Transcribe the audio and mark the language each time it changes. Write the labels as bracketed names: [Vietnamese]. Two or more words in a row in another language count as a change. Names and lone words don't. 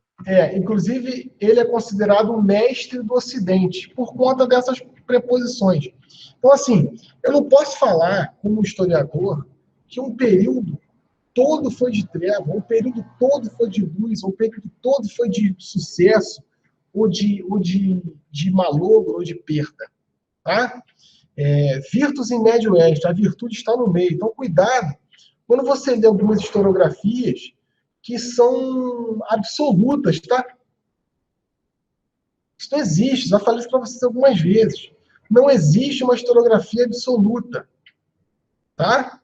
[Portuguese] Inclusive, ele é considerado o mestre do Ocidente, por conta dessas preposições. Então, assim, eu não posso falar, como historiador, que um período todo foi de treva, um período todo foi de luz, um período todo foi de sucesso, ou de malogro, ou de perda. Tá? [Latin] Virtus in medio est, [Portuguese] a virtude está no meio. Então, cuidado quando você lê algumas historiografias que são absolutas, tá? Isso não existe, já falei isso para vocês algumas vezes. Não existe uma historiografia absoluta, tá?